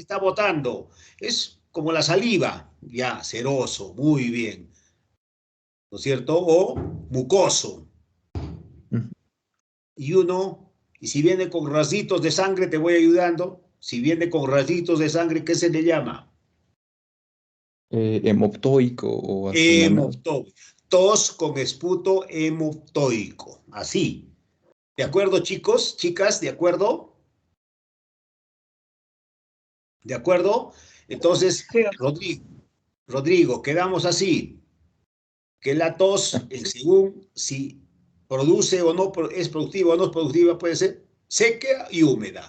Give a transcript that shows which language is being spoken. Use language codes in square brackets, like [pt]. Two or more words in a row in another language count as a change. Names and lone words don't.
[es] está botando? Es como la saliva. Ya, ceroso, muy bien. ¿No es cierto? O mucoso. Ujú. Y uno, y si viene con rasitos de sangre, te voy ayudando. Si viene con rasitos de sangre, ¿qué se le llama? Hemoptoico o acimonado. Hemoptoico. Tos con esputo hemoptoico. Así. ¿De acuerdo, chicos? Chicas, ¿de acuerdo? ¿De acuerdo? Entonces, Sí, Rodrigo, quedamos así. Que la tos, según si produce o no, es productiva o no es productiva, puede ser seca y húmeda.